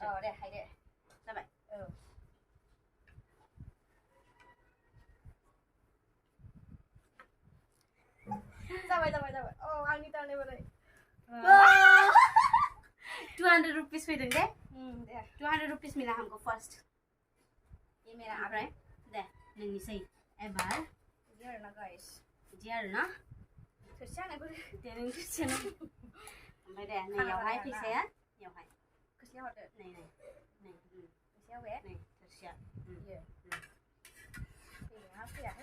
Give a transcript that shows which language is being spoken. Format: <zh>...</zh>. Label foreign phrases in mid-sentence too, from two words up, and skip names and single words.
<brx>औ दे हायदो जाबाय औ जाबाय औ आंनि टार्न एबारै 200 रुपीस फैदों दे दे</brx> <hi>200 रुपीस मिला हमको फर्स्ट ये मेरा</hi> <brx>ओमफ्राय दे नोंनिसै एबार बिदि आरो ना गाइस बिदि आरो ना थोरसिया आंनाबो दे नों थोरसियानो ओमफ्राय दे नैयावहाय फैसाया बेयावहाय खोस्लियाव हरदो नै फैसायाव बे नै थोरसिया बियो फैयाहाय</brx>